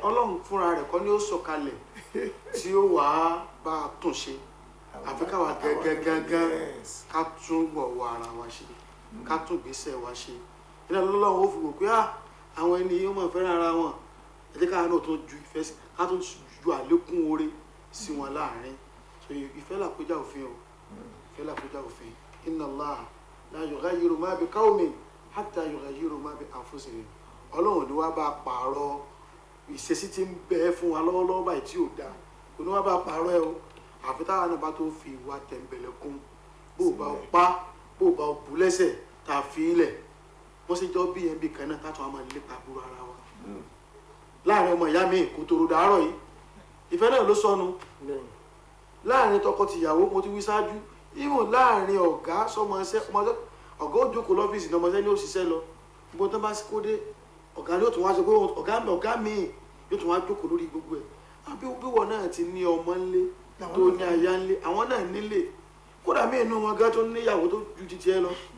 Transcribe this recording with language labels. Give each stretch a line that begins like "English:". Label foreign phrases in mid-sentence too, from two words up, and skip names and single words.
Yoruba: Ọlọ́run fúnra rẹ̀ kọ́ ni ó sọ̀kalẹ̀ tí ó wàá bá a tún ṣe àfi káwa gẹ́gẹ́gẹ́gẹ́ ká tún wọ̀ ara wa ṣe ká tún gbèsè wa ṣe iná lọ́lọ́run ó fi wò pé àwọn ẹni yóò mọ̀ fẹ́ràn ara wọn ẹ jẹ́ káwa náà tó ju ìfẹ́ sí ká tó ju àlékún oore sí wọn láàrin so ìfẹ́ làkójá òfin o ìfẹ́ làkójá òfin
Arabic: إن الله لا يغير ما بقوم حتى يغيروا ما بأنفسهم
Yoruba: Ọlọ́run ni wá bá pààrọ̀ ìṣesí tí ń bẹ fún wa lọ́wọ́lọ́wọ́ báyìí tí ò dáa kò ní wá bá pààrọ̀ ẹ o àfi táwa náà bá tó fi ìwà tẹ̀m̀bẹ̀lẹ̀ kún bó o bá pa bó o bá bù lẹ́sẹ̀ tá a fi ilẹ̀ wọ́n sì jọ bí ẹbí kan náà táwọn máa lépa burú ara wa láàrin ọmọ ìyá mi kò tòrò dàárọ̀ yìí ìfẹ́ náà ló sọnù láàrin tọkọ-tìyàwó mo ti wí ṣáájú ìwọ̀n láàrin ọ̀gá sọmọṣẹ́ ọ̀gá ó jókòó lọ́fíìsì ní ọmọṣẹ́ ní òṣìṣẹ́ lọ gbogbo tó bá kó dé ọ̀gá ni yóò tún wá sọ pé ọ̀gá mi yóò tún wá jókòó lórí gbogbo ẹ̀ àbí wíwọ náà ti ní ọmọ ńlé tó ní aya ńlé àwọn náà nílé kódà mí inú wọn gán tó níyàwó tó ju titi ẹ lọ